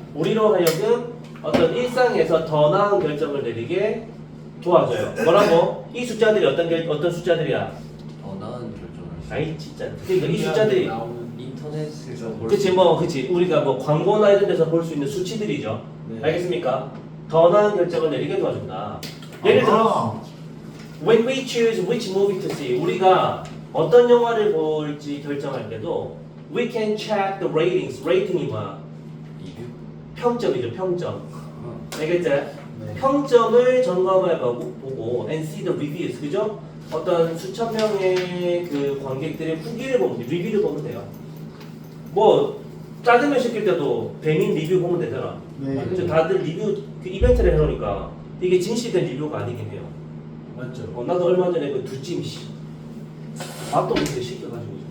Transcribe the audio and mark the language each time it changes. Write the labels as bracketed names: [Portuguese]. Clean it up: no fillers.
[Korean] 우리로 하여금 어떤 일상에서 더 나은 결정을 내리게 도와줘요. 뭐라고? 이 숫자들이 어떤 숫자들이야? 더 나은 결정을. 아이 진짜. 그러니까 이 숫자들이 인터넷에서 볼 그치 수 그치 우리가 뭐 광고나 이런 데서 볼 수 있는 수치들이죠. 네. 알겠습니까? 더 나은 결정을 내리게 도와준다. [English] 예를 들어 when we choose which movie to see [Korean] 우리가 어떤 영화를 볼지 결정할 때도 [English] we can check the ratings. [Korean] 레이팅이 뭐야? 리뷰. 평점이죠. 평점. 알겠지? 네. 평점을 점검해보고 [English] and see the reviews. [Korean] 그죠? 어떤 수천 명의 그 관객들의 후기를 보면 돼. 리뷰를 보면 돼요. 뭐 짜장면 시킬 때도 배민 리뷰 보면 되잖아. 네. 그죠? 다들 리뷰 그 이벤트를 해놓으니까 이게 진실된 리뷰가 아니긴 해요. 맞죠. 나도 얼마 전에 그 두찜 맛도 없는데 시켜가지고.